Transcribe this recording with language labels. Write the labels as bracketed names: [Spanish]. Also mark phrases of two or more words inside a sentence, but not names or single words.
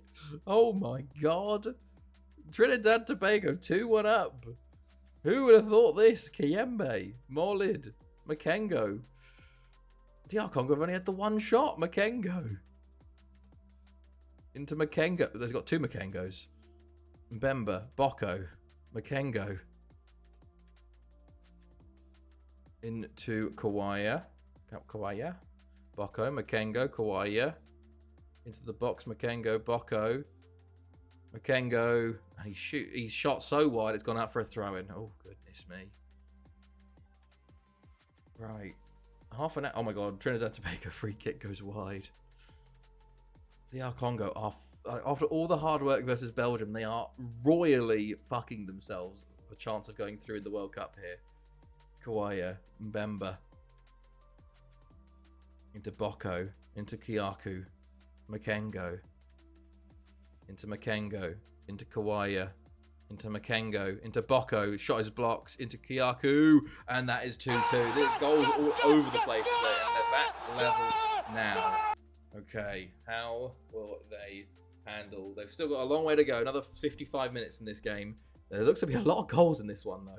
[English] Oh my god. Trinidad Tobago 2-1 up. Who would have thought this? Kiyembe, Molid, Makengo. DR Congo have only had the one shot. Makengo. Into Makengo. They've got 2 Makengos. Mbemba, Boko, Makengo. Into Kawaya. Boko, Makengo, Kawaya. Into the box, Makengo, Boko. Makengo. And he's shot so wide it's gone out for a throw-in. Oh, goodness me. Right. Half an hour. Oh, my God. Trinidad Tobago free kick goes wide. DR Congo are... After all the hard work versus Belgium, they are royally fucking themselves for a chance of going through in the World Cup here. Kawaya, Mbemba. Into Boko. Into Kiaku. Makengo. Into Makengo. Into Kawaya. into Makengo, into Boko, shot his blocks, into Kyaku, and that is 2-2. The goals all over the place today, and they're back level now. Okay, how will they handle? They've still got a long way to go, another 55 minutes in this game. There looks to be a lot of goals in this one, though.